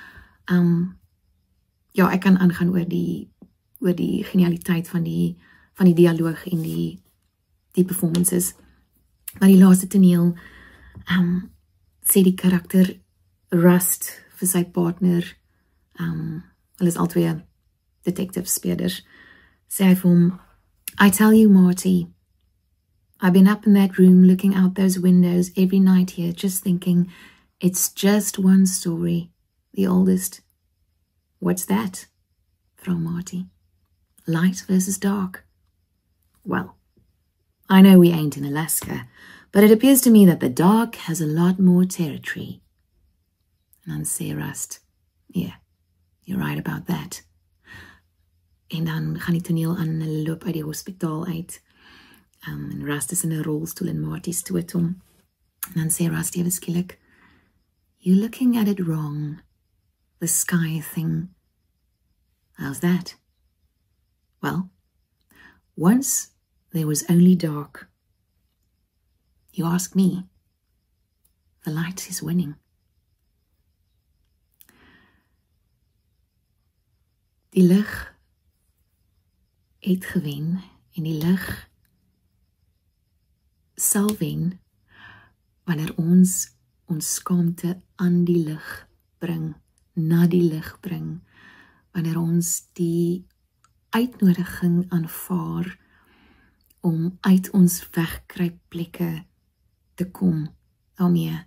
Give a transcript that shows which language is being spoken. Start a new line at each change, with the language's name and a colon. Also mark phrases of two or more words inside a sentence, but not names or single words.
Afrikaans: Ja, ek kan aangaan oor die genialiteit van die dialoog en die performances. Maar die laaste toneel sê die karakter Rust vir sy partner, hulle is albei detective speerders, sê hy vir hom,
English: I tell you, Marty, I've been up in that room looking out those windows every night here, just thinking, it's just one story, the oldest. What's that? vra Marty. Light versus dark. Well, I know we ain't in Alaska, but it appears to me that the dark has a lot more territory.
Afrikaans: En dan sê Rust,
English: yeah, you're right about that.
Afrikaans: En dan gaan die toneel aan, hulle loop uit die hospitaal uit. En Rust is in 'n rolstoel en Marty stoot hom. En dan sê Rust ewe skielik,
English: you're looking at it wrong. The sky thing. How's that? Well, once there was only dark. You ask me, the light is winning.
Afrikaans: Die lig het gewen en die lig sal wen wanneer ons skaamte aan die lig bring, na die lig bring, wanneer ons die uitnodiging aanvaar om uit ons wegkruipplekke te kom daarmee.